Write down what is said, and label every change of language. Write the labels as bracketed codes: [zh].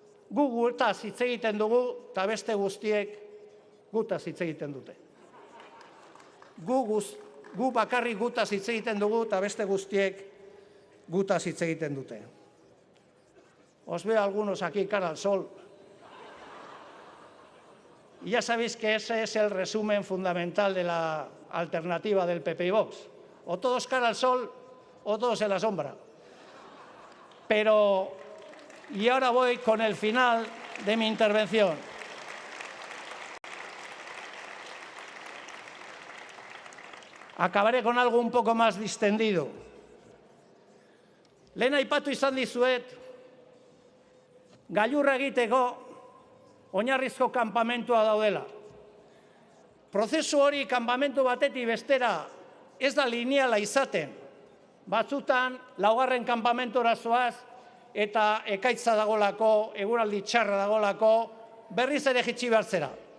[eu] Gu gutaz hitz egiten dugu, eta beste guztiek gutaz hitz egiten dute. Gu bakarrik gutaz hitz egiten dugu, eta beste guztiek gutaz hitz egiten dute. [es] Os veo algunos aquí cara al sol. Y ya sabéis que ese es el resumen fundamental de la alternativa del PP y Vox. O todos cara al sol o todos en la sombra. Pero, y ahora voy con el final de mi intervención. Acabaré con algo un poco más distendido. [eu] Lehen aipatu izan dizuet, gailurra egiteko oinarrizko kanpamentua daudela. Prozesu hori kanpamentu batetik bestera ez da lineala izaten. Batzutan, laugarren kanpamentura zoaz eta ekaitza dagolako, eguraldi txarra dagolako, berriz ere jitsi behartzera.